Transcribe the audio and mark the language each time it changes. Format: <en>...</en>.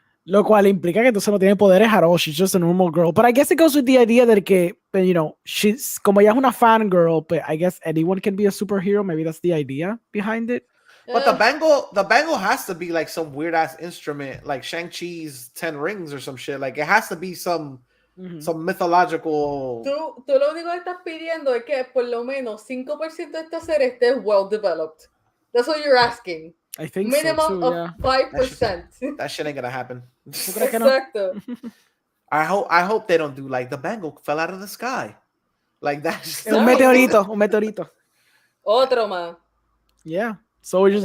<es>Lo cual implica que entonces no tiene poderes</es> <en>at all. She's just a normal girl. But I guess it goes with the idea that que, you know, she's</en> <es>como ella es una</es> <en>fangirl, but I guess anyone can be a superhero. Maybe that's the idea behind it. But the bangle has to be like some weird ass instrument, like Shang-Chi's 10 rings or some shit. Like it has to be some mythological.</en> <es>Tú lo único que estás pidiendo es que por lo menos 5% de esta serie esté</es> <en>well developed. That's what you're asking. I think Minimum so too, of yeah. 5%. That shit ain't gonna happen.</en> <es>¿Tú crees que no? Exacto.</es> <en>I hope they don't do like the bangle fell out of the sky. Like that's</en> <es>Un meteorito, un meteorito. Otro más.</es> <en>Yeah. So it's just</en>